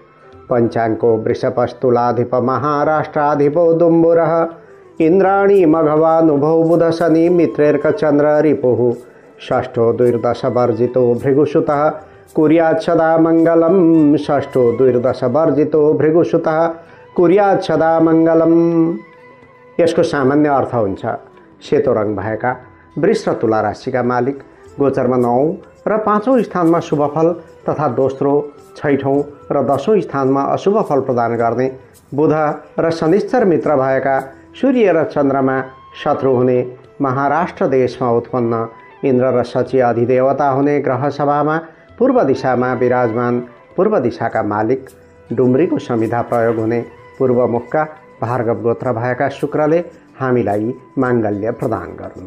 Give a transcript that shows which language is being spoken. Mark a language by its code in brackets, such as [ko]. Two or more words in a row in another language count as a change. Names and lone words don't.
[sa] पञ्चाङ्को वृषभस्तुलाधिप महाराष्ट्राधिपो दुम्बुरः। इन्द्राणी मघवानुभौ बुधशनि मित्रेर्कचन्द्र रिपुः। षष्ठो द्विर्दशवर्जितो भृगुसुतः कुर्यात् सदा मङ्गलम्। षष्ठो द्विर्दशवर्जितो भृगुसुतः कुर्यात् सदा मङ्गलम्। [ne] यसको सामान्य अर्थ हुन्छ, सेतो रङ भएका वृष र तुला राशिका मालिक गोचरमा 9औं र 5औं स्थानमा शुभफल तथा दोस्रो, 6औं र 10औं स्थानमा अशुभ फल प्रदान गर्ने बुध र शनिश्चर मित्र भएका सूर्य र चन्द्रमा शत्रु हुने महाराष्ट्र देशमा उत्पन्न इन्द्र र शची अधिदेवता हुने ग्रह सभामा पूर्व दिशामा विराजमान पूर्व दिशाका मालिक डुम्रीको संविधा प्रयोग हुने पूर्वमुखका भार्गव गोत्र भएका शुक्रले हामीलाई माङ्गल्य प्रदान गरून्।